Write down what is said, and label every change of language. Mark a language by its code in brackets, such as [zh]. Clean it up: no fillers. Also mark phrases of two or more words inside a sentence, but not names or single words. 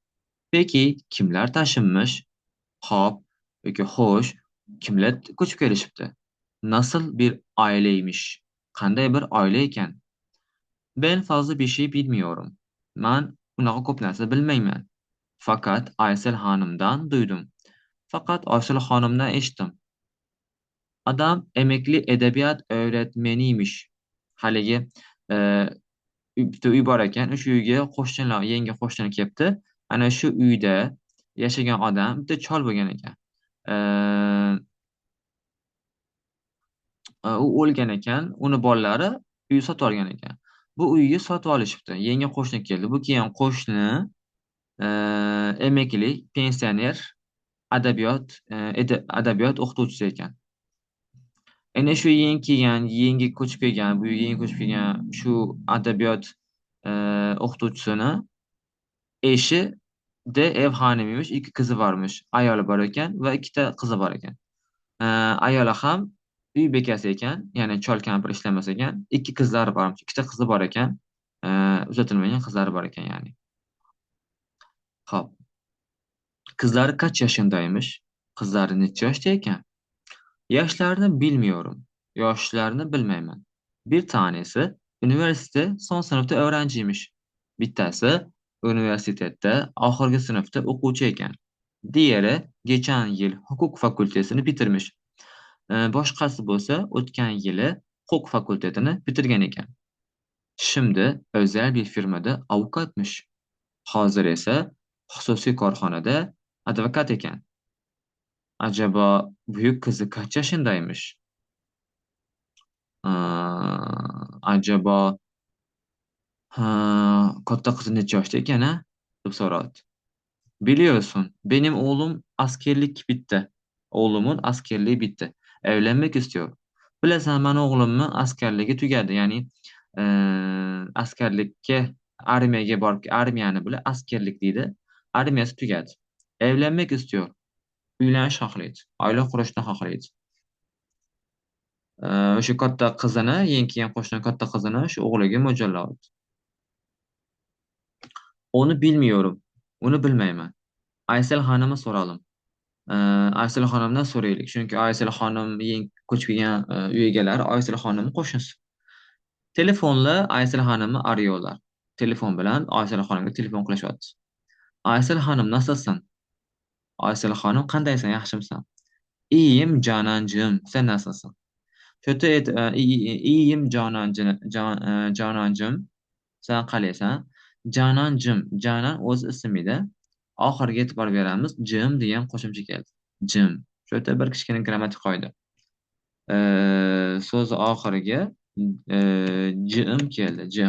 [tr] Peki, kimlar taşınmış? [uz] Hop, peki xo'sh, kimlar ko'chib kelishibdi? [tr] Nasıl bir aileymiş? [uz] Qanday bir oila ekan? [tr] Ben fazla bir şey bilmiyorum. [uz] Ben bunaqa ko'p narsa bilmayman. [tr] Fakat Aysel Hanım'dan duydum. [uz] Fakat Aysel Hanım'dan eshitdim. [tr] Adam emekli edebiyat öğretmeniymiş. [uz] Haligi e, bitta uy bor ekan, o'sha uyga qo'shnilar, yangi qo'shni kelibdi. Ana shu uyda yashagan odam bitta chol bo'lgan ekan. E, u o'lgan ekan, uni bolalari uy sotib olgan ekan. Bu uyni sotib olishibdi. Yangi qo'shni keldi. Bu kelgan qo'shni emekli, pensioner, adabiyot o'qituvchisi ekan. Ana shu yangi ko'chib kelgan, bu yangi ko'chib kelgan shu adabiyot e, o'qituvchisini eshi de ev xonimiymish, ikki qizi bormish. Ayoli bor ekan va ikkita qizi bor ekan. Ayoli ham uy bekasi ekan, ya'ni chol kampir ishlamas ekan. Ikki qizlari bormish, ikkita qizi bor ekan. Uzatilmagan qizlari bor ekan ya'ni. Hop. [tr] Kızları kaç yaşındaymış? [uz] Kızları neçe yaştayken? [tr] Yaşlarını bilmiyorum. [uz] Yaşlarını bilmeymen. [tr] Bir tanesi üniversite son sınıfta öğrenciymiş. [uz] Bittasi üniversitede ahırgi sınıfta o'quvchi ekan. [tr] Diğeri geçen yıl hukuk fakültesini bitirmiş. [uz] Boshqasi bo'lsa o'tgan yili huquq fakultetini bitirgan ekan. [tr] Şimdi özel bir firmada avukatmış. [uz] Hozir esa xususiy korxonada advokat ekan. [tr] Acaba büyük kızı kaç yaşındaymış? [uz] Acaba katta kızı neçe yaşta ekan ha? deb so'radi. [tr] Biliyorsun, benim oğlum askerlik bitti. Oğlumun askerliği bitti. Evlenmek istiyor. [uz] Bilasan, mani o'g'limni askerligi tugadi. Ya'ni askerlikka armiyaga borib, armiyani bile askerlik deydi. Armiyasi tugadi. [tr] Evlenmek istiyor. [uz] Uylanish xohlaydi. Oila qurishni xohlaydi. O'sha katta qizini, eng kelgan qo'shni katta qizini shu o'g'liga mo'ljalladi. [tr] Onu bilmiyorum. [uz] Onu bilmayman. [tr] Aysel Hanım'a soralım. [uz] Ee, Aysel Hanım'dan so'raylik. Chunki Aysel Hanım eng ko'chib kelgan uy egalari Aysel Hanım'ın qo'shnisi. [tr] Telefonla Aysel Hanım'ı arıyorlar. [uz] Telefon bilan Aysel Hanımga telefon qilishyapti. [tr] Aysel Hanım nasılsın? [uz] Aysel Hanım qandaysan, yaxshimisan? [tr] İyiyim Canancığım. Sen nasılsın? İyiyim Canancığım. [uz] Sen qalaysan? Janoncim, Janon o'z ism edi. Oxiriga e'tibor beramiz. Jim degan qo'shimcha keldi. Jim. Shu yerda bir kichkina grammatik qoida. So'z oxiriga jim keldi. Jim.